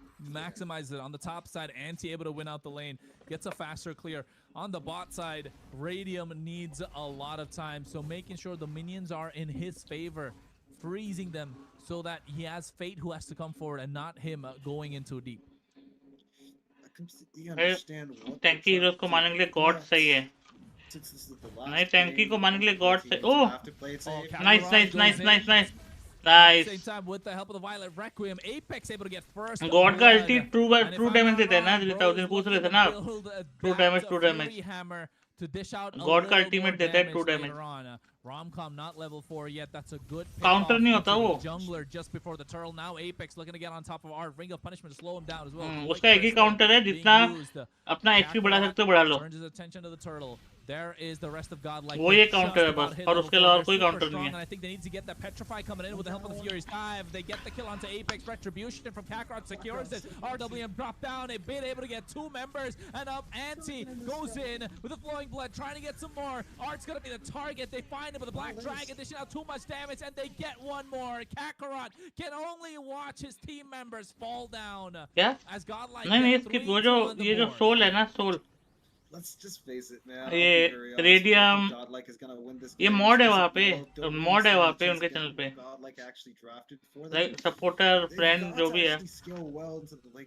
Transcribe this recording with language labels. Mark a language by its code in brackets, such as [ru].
[en] Maximizes it on the top side. Anti able to win out the lane. Gets a faster clear. On the bot side, Radium needs a lot of time, so making sure the minions are in his favor, freezing them so that he has Fate who has to come forward and not him going into deep. I completely understand what [hi] टैंकी heroes को मारने के लिए God सही है. नहीं, टैंकी को मारने के लिए गॉड सही. ओह, nice. [en] Nice. Same time with the help of the Violet Requiem, Apex able to get first. [hi] God का ulti true damage देता है ना, जितना उस दिन पूछ रहे थे ना. [en] True damage. To dish out [hi] God का ultimate देता है true damage. [en] Romcom not level 4 yet. That's a good [hi] counter नहीं होता वो. [en] Jungler just before the turtle. Now Apex looking to get on top of our ring of punishment to slow him down as well. [hi] उसका एक ही counter है, जितना अपना HP बढ़ा सकते हो बढ़ा लो. [en] Turns his attention to the turtle. There is the rest of GodLike. [hi] वो ये counter है बस, और उसके अलावा कोई counter नहीं है. [en] I think they need to get that Petrify coming in with the help of the Fury's dive. They get the kill onto Apex. Retribution from Kakarot secures it. RWM drop down. A bit able to get 2 members, and up Anti goes in with the flowing blood, trying to get some more. Art's gonna be the target. They find him with a black dragon, dishing out too much damage, and they get one more. Kakarot can only watch his team members fall down. [hi] क्या? [en] As GodLike. [hi] नहीं, इसकी वो जो ये जो soul है ना, soul. [en] Let's just face it, man. [hi] ये रेडियम ये मॉड है वहाँ पे, मॉड है वहाँ पे उनके चैनल पे. लाइक सपोर्टर फ्रेंड जो भी है.